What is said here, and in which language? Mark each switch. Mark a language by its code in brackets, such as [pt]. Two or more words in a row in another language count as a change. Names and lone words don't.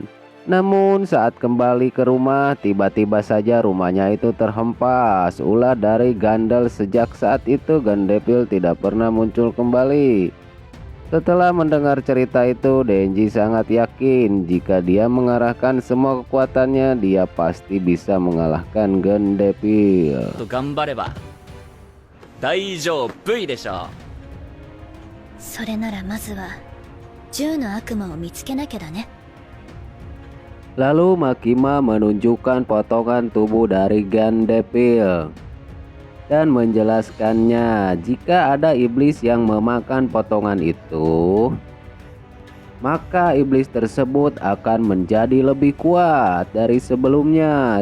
[id] Namun saat kembali ke rumah, tiba-tiba saja rumahnya itu terhempas ulah dari Gandel. Sejak saat itu Gandepil tidak pernah muncul kembali. Setelah mendengar cerita itu, Denji sangat yakin jika dia mengarahkan semua kekuatannya, dia pasti bisa mengalahkan Gandepil. [ja] 頑張れば大丈夫でしょう。それならまずは10の悪魔を見つけなきゃだね。 [id] Lalu Makima menunjukkan potongan tubuh dari Gandepil dan menjelaskannya jika ada iblis yang memakan potongan itu, maka iblis tersebut akan menjadi lebih kuat dari sebelumnya.